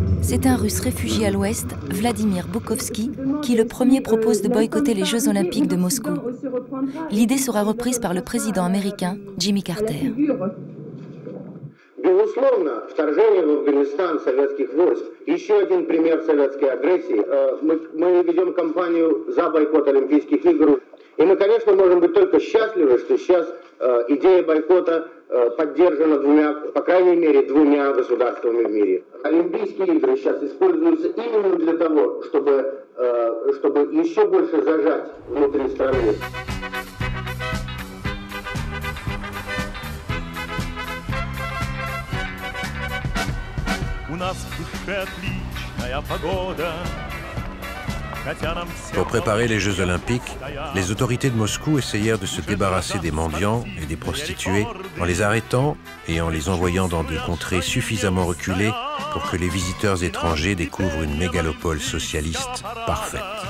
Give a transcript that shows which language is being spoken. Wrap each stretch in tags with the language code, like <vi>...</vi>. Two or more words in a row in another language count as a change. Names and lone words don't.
<fr>C'est un Russe réfugié à l'Ouest, Vladimir Bukovski, qui le premier propose de boycotter les Jeux Olympiques de Moscou. L'idée sera reprise par le président américain Jimmy Carter.</fr> <ru>Безусловно, вторжение в Афганистан советских войск – еще один пример советской агрессии. Мы ведем кампанию за бойкот Олимпийских игр. И мы, конечно, можем быть только счастливы, что сейчас идея бойкота поддержана по крайней мере, двумя государствами в мире. Олимпийские игры сейчас используются именно для того, чтобы еще больше зажать внутри страны.</ru> <fr>Pour préparer les Jeux Olympiques, les autorités de Moscou essayèrent de se débarrasser des mendiants et des prostituées en les arrêtant et en les envoyant dans des contrées suffisamment reculées pour que les visiteurs étrangers découvrent une mégalopole socialiste parfaite.</fr>